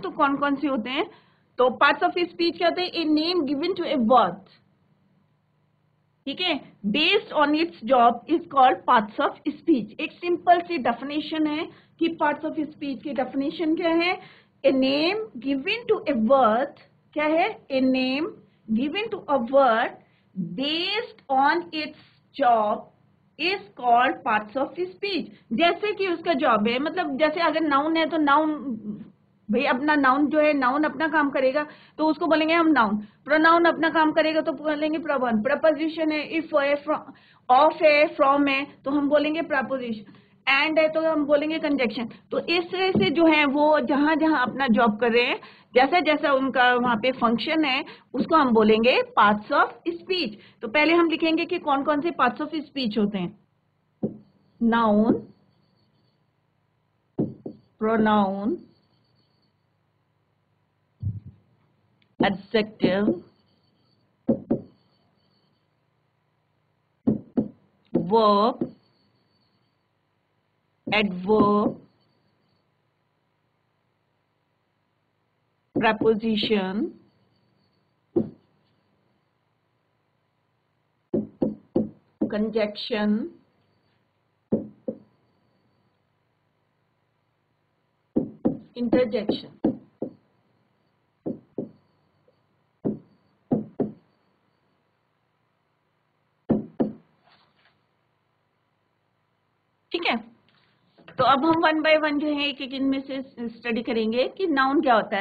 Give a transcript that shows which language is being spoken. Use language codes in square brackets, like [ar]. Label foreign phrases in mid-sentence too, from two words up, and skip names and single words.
[hi] तो कौन कौन से होते हैं, तो [en] parts of speech [hi] क्या होते हैं, [en] a name given to a word. [hi] ठीक है, [en] based on its job is called parts of speech. [hi] एक सिंपल सी डेफिनेशन है कि [en] parts of speech [hi] की डेफिनेशन क्या है. [en] a name given to a word, [hi] क्या है, [en] a name given to a word based on its job is called parts of speech. [hi] जैसे कि उसका जॉब है, मतलब जैसे अगर नाउन है तो नाउन, भाई अपना नाउन जो है, नाउन अपना काम करेगा तो उसको बोलेंगे हम नाउन. प्रोनाउन अपना काम करेगा तो बोलेंगे प्रोनाउन. प्रपोजिशन है, इफ है, ऑफ है, फ्रॉम है तो हम बोलेंगे प्रपोजिशन. एंड है तो हम बोलेंगे कंजक्शन. तो इस तरह से जो है वो जहां जहां अपना जॉब कर रहे हैं, जैसा जैसा उनका वहां पे फंक्शन है, उसको हम बोलेंगे [en] parts of speech. [hi] तो पहले हम लिखेंगे कि कौन कौन से [en] parts of speech [hi] होते हैं. [en] noun, pronoun, adjective, verb, adverb, preposition, conjunction, interjection. [hi] ठीक है. तो अब हम [en] 1 by 1 [hi] जो है एक एक इनमें से स्टडी करेंगे कि नाउन क्या होता है.